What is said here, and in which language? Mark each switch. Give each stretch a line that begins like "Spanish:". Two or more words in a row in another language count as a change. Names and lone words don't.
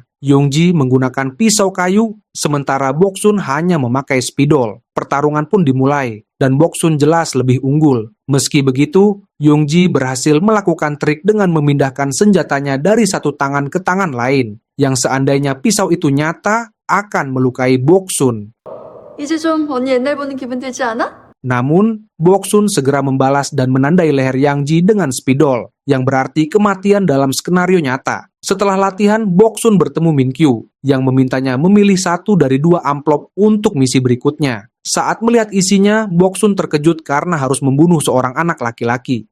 Indonesian: Young-ji menggunakan pisau kayu, sementara Boksun hanya memakai spidol. Pertarungan pun dimulai, dan Boksun jelas lebih unggul. Meski begitu, Young-ji berhasil melakukan trik dengan memindahkan senjatanya dari satu tangan ke tangan lain, yang seandainya pisau itu nyata, akan melukai Boksun.
Korean: 이제 좀 언니 옛날 보는 기분 들지 않아?
Indonesian: Namun, Boksun segera membalas dan menandai leher Yang-ji dengan spidol, yang berarti kematian dalam skenario nyata. Setelah latihan, Boksun bertemu Min-kyu, yang memintanya memilih 1 dari 2 amplop untuk misi berikutnya. Saat melihat isinya, Boksun terkejut karena harus membunuh seorang anak laki-laki.